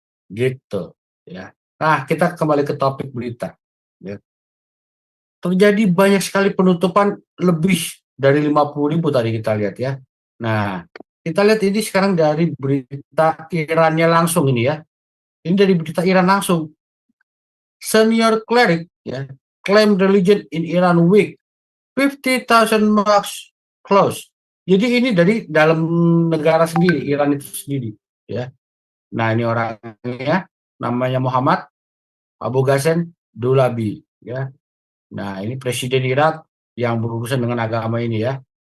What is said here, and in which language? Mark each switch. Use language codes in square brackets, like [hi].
[id] Gitu, ya. Nah, kita kembali ke topik berita. Ya. Terjadi banyak sekali penutupan, lebih dari 50.000 tadi kita lihat ya. Nah, kita lihat ini sekarang dari berita Irannya langsung ini ya. Ini dari berita Iran langsung. [en] Senior cleric ya, claim religion in Iran weak. 50,000 mosques closed. [id] Jadi ini dari dalam negara sendiri, Iran itu sendiri ya. Nah, ini orangnya namanya Muhammad Abu Ghassan Dulabi ya. Nah, ini presiden Irak yang berurusan dengan agama ini ya.